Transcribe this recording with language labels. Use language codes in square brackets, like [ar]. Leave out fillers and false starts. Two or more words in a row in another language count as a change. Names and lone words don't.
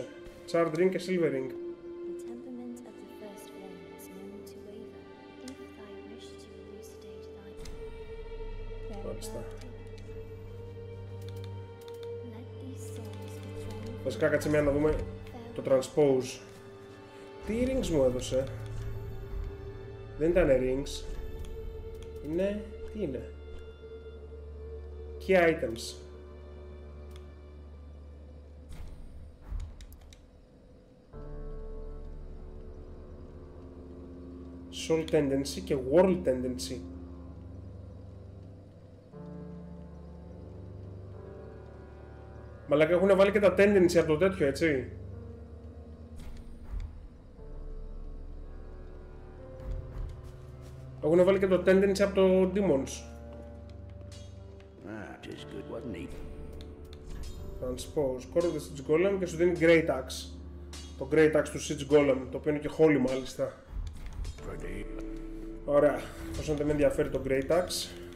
[el] Charred Ring και Silver Ring. Μάλιστα. Βασικά κάτσε μια να δούμε το Transpose. Τι rings μου έδωσε? Δεν ήταν rings. Είναι... τι είναι? [en] Key items. [el] Soul Tendency και World Tendency. Μαλάκα έχουν βάλει και τα Tendency από το τέτοιο, έτσι. Έχουν βάλει και το Tendency από το Demons. Transpose, Core of the Siege Golem και σου δίνει Great Axe. Το Great Axe του Siege Golem, το οποίο είναι και holy μάλιστα. Ωραία, όσο δεν με ενδιαφέρει το Great Axe.